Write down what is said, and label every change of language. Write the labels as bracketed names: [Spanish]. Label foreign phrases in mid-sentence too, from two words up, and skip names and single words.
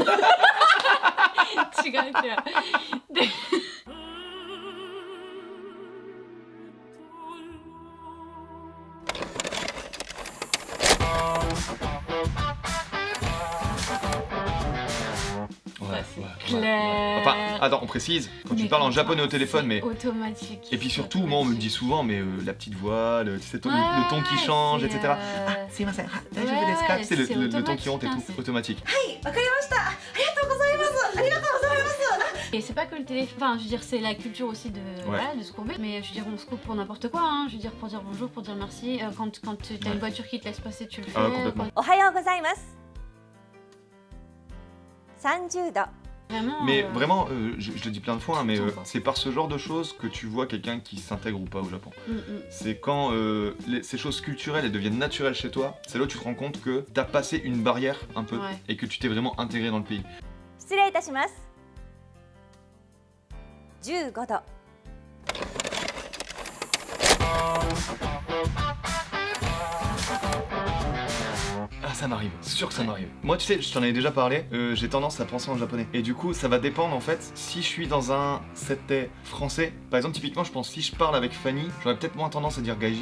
[French] Tu connais, tu vois. Clair. Enfin, attends, on précise, quand tu Mais parles en comme japonais ça, au téléphone, c'est mais. automatique. Et puis surtout, moi on me le dit souvent, mais la petite voix, tu sais, le ton qui change, etc. Ah, c'est ma c'est le ton qui monte et tout, c'est automatique. [Japanese] はい、わかりました。ありがとう [French] Et c'est pas que le téléphone, enfin je veux dire c'est la culture aussi de, voilà, de se courber, mais je veux dire on se courbe pour n'importe quoi, hein. Je veux dire pour dire bonjour, pour dire merci, quand t'as une voiture qui te laisse passer tu le fais. Complètement. [Japanese] おはようございます。30度。 [French] Vraiment, Mais vraiment, je le dis plein de fois, hein, mais tout le temps. c'est par ce genre de choses que tu vois quelqu'un qui s'intègre ou pas au Japon. C'est quand ces choses culturelles elles deviennent naturelles chez toi, c'est là où tu te rends compte que t'as passé une barrière un peu et que tu t'es vraiment intégré dans le pays. [Japanese] 失礼いたします。15度。 [French] Ah ça m'arrive, c'est sûr que ça m'arrive. Moi tu sais, je t'en avais déjà parlé, j'ai tendance à penser en japonais. Et du coup ça va dépendre en fait, si je suis dans un setting français, par exemple typiquement je pense si je parle avec Fanny, j'aurais peut-être moins tendance à dire gaijin.